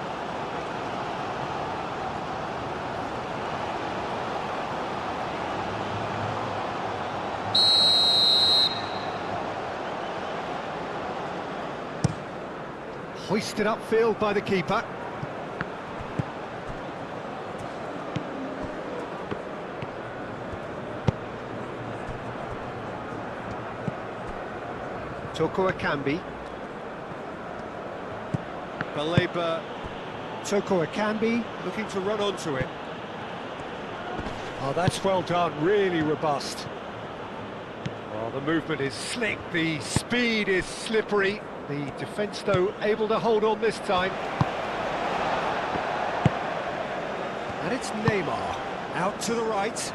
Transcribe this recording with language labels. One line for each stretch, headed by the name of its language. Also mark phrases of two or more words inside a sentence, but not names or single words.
English: Hoisted upfield by the keeper. Toko Akambi. Baleba. Toko Akambi looking to run onto it. Oh, that's well done, really robust. Oh, the movement is slick, the speed is slippery. The defence, though, able to hold on this time. And it's Neymar, out to the right.